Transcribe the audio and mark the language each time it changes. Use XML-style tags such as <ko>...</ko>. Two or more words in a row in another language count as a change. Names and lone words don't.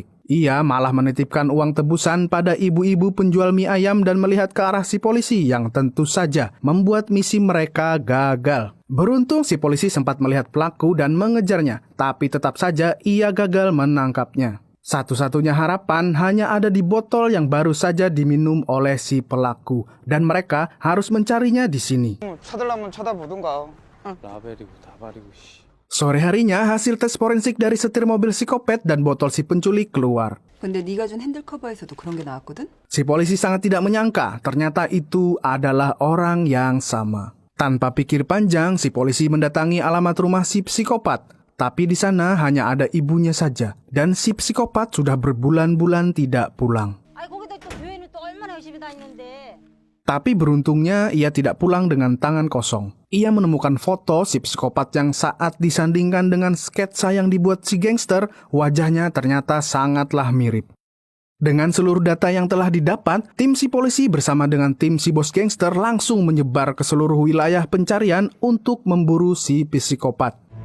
<id>Ia malah menitipkan uang tebusan pada ibu-ibu penjual mie ayam dan melihat ke arah si polisi yang tentu saja membuat misi mereka gagal. Beruntung si polisi sempat melihat pelaku dan mengejarnya, tapi tetap saja ia gagal menangkapnya. Satu-satunya harapan hanya ada di botol yang baru saja diminum oleh si pelaku, dan mereka harus mencarinya di sini.</id> <ko>찾으려면 찾아보든가.</ko> <id>Sore harinya, hasil tes forensik dari setir mobil psikopat dan botol si penculik keluar.</id> <ko>근데 네가 준 핸들 커버에서도 그런 게 나왔거든?</ko> <id>Si polisi sangat tidak menyangka, ternyata itu adalah orang yang sama. Tanpa pikir panjang, si polisi mendatangi alamat rumah si psikopat. Tapi di sana hanya ada ibunya saja, dan si psikopat sudah berbulan-bulan tidak pulang.</id> <ko>거기다 또 교회는 또 얼마나 열심히 다니는데.</ko> <id>Tapi beruntungnya ia tidak pulang dengan tangan kosong. Ia menemukan foto si psikopat yang saat disandingkan dengan sketsa yang dibuat si gangster, wajahnya ternyata sangatlah mirip. Dengan seluruh data yang telah didapat, tim si polisi bersama dengan tim si bos gangster langsung menyebar ke seluruh wilayah pencarian untuk memburu si psikopat.</id>